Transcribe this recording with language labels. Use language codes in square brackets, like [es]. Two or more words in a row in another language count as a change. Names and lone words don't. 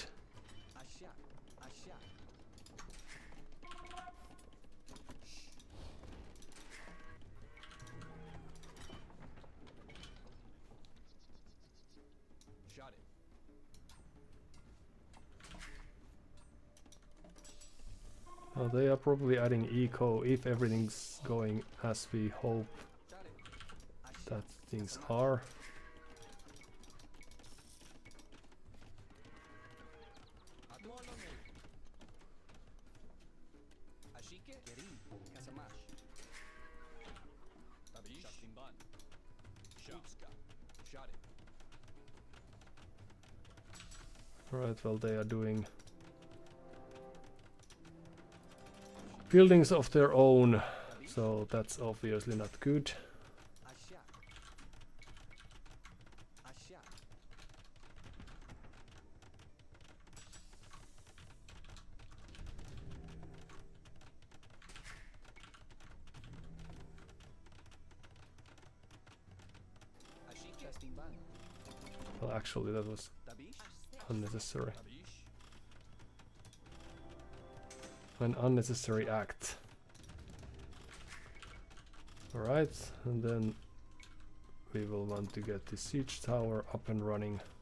[en] Ashak. Ashak. Shot it. Well, they are probably adding eco if everything's going as we hope Shot it. that things are. Molonel. Ashike. Kerim. Kasamash. Tabish. Shastimban. Shutska. Shot it. Right, well, they are doing buildings of their own, so that's obviously not good. Ashak. Ashak. Ashike. Shastimban. Well, actually, that was Tabish. unnecessary. Tabish. An unnecessary act. Alright, and then we will want to get the siege tower up and running.